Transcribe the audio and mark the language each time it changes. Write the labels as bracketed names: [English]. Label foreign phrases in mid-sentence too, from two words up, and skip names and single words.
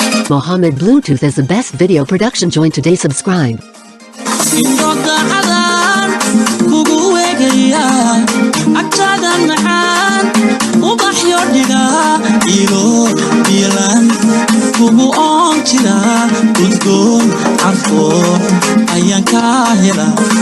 [English] Mohammed Bluetooth is the best video production. Join today, subscribe. [Somali] Indhogacadan kugu weegaya, agtaada macaan, ubaxyo dhiga, ilo bilan kugu oon jira, udgoon carfoon ayaan ka helaa.